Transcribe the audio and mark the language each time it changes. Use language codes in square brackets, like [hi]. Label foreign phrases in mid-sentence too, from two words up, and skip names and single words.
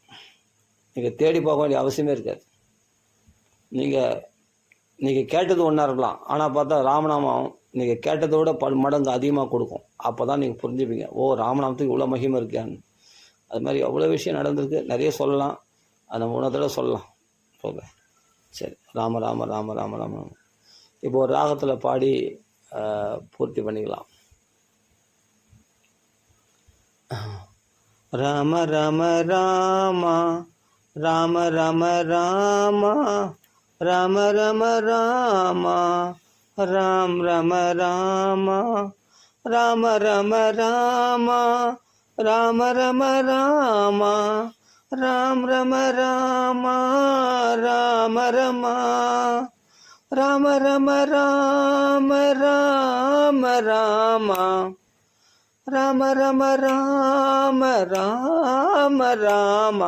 [ta] நீங்கள் தேடி போக வேண்டிய அவசியமே இருக்காது. நீங்கள் கேட்டது ஒன்றா இருக்கலாம், ஆனால் பார்த்தா ராமநாமம் நீங்கள் கேட்டதை விட 10 மடங்கு அதிகமாக கொடுக்கும். அப்போ தான் நீங்கள் புரிஞ்சுப்பீங்க, ஓ ராமநாமத்துக்கு இவ்வளோ மகிமை இருக்கான்னு. அது மாதிரி அவ்வளோ விஷயம் நடந்திருக்கு. நிறைய சொல்லலாம், அதை 3 தடவை சொல்லலாம். சரி, ராம ராம ராம ராம ராம. இப்போ ஒரு ராகத்தில் பாடி பூர்த்தி பண்ணிக்கலாம். ராம ராம ராமா ராம ராம ராமா ராம ராம ராமா ராம் ராம ராமா ராம ராம ராமா ராம ராம ராமா ராம் ரம ராமா ராம ரமா ராம ரம ராம ராம ராமா ராம ரம ராம ராம ராமா.